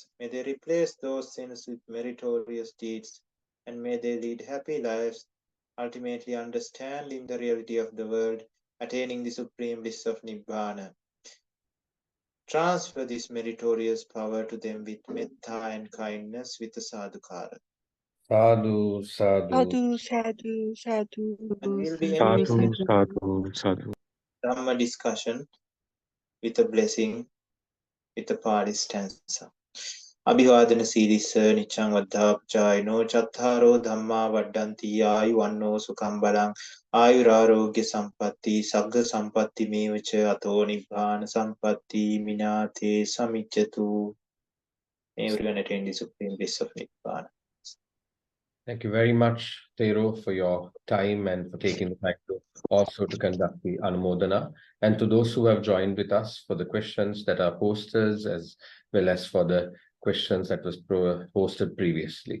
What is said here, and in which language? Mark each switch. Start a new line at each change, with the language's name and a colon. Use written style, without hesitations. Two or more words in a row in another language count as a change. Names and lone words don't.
English: May they replace those sins with meritorious deeds, and may they lead happy lives, ultimately understanding the reality of the world, attaining the supreme bliss of Nibbana. Transfer this meritorious power to them with metta and kindness with the sadhukara.
Pali: sadhu, sadhu. Sadhu, sadhu, sadhu.
English: And we'll be ending
Pali: Sadhu,
English: this
Pali: sadhu, sadhu.
English: Dhamma discussion with a blessing with the Pali stanza.
Pali: Abhivadana Siddhissa Niccang Vaddhapachayano Chattaro Dhamma Vaddanti Ayuvanno Sukham Balang Ayurarogya Sampatti Sagga Sampatti Mevacha Ato Nibbana Sampatti Minate Samicchatu.
English: May everyone attain the supreme bliss of Nibbana. Thank you very much, Thero, for your time and for taking the time to also to conduct the Anumodana. And to those who have joined with us for the questions that are posters as well as for the questions that was posted previously.